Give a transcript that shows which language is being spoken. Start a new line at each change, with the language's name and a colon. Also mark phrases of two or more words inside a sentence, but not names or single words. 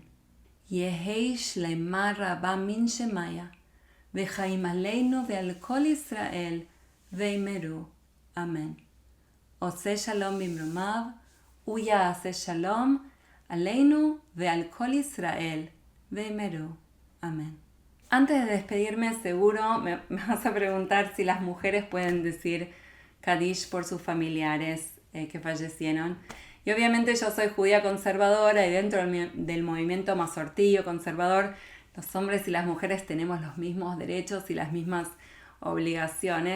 Aramaic: יהי שלמה רבה מן שמיה,
Hebrew: וחיים עלינו ועל כל ישראל, ואמרו, אמן. עושה שלום במרומיו, הוא יעשה שלום עלינו ועל כל ישראל, ואמרו, אמן.
Spanish: Antes de despedirme, seguro me vas a preguntar si las mujeres pueden decir Kadish por sus familiares que fallecieron. Y obviamente yo soy judía conservadora y dentro del movimiento masortí o conservador, los hombres y las mujeres tenemos los mismos derechos y las mismas obligaciones.